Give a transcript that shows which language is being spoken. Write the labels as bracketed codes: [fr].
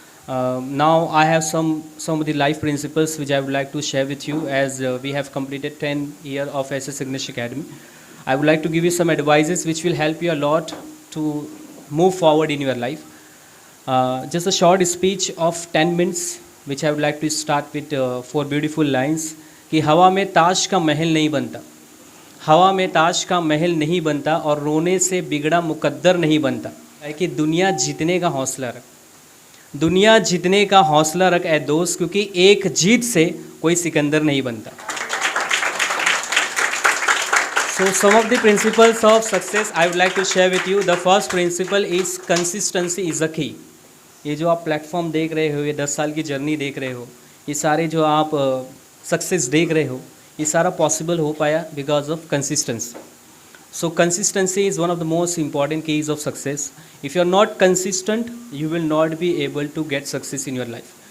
[en] Now I have some of the life principles which I would like to share with you, as we have completed 10 years of SS English Academy. I would like to give you some advices which will help you a lot to move forward in your life. Just a short speech of 10 minutes which I would like to start with 4 beautiful lines. [hi] कि हवा में ताश का महल नहीं बनता, हवा में ताश का महल नहीं बनता, और रोने से बिगड़ा मुकद्दर नहीं बनता, है कि दुनिया जीतने का हौसला रख. दुनिया जीतने का हौसला रख ए दोस्त, क्योंकि एक जीत से कोई सिकंदर नहीं बनता। [en] So some of the principles of success I would like to share with you. The first principle is consistency is the key. [hi] ये जो आप प्लेटफॉर्म देख रहे हो, ये 10 साल की जर्नी देख रहे हो, ये सारे जो आप सक्सेस देख रहे हो, ये सारा पॉसिबल हो पाया [en] Because of consistency. So consistency is one of the most important keys of success. If you are not consistent you will not be able to get success in your life.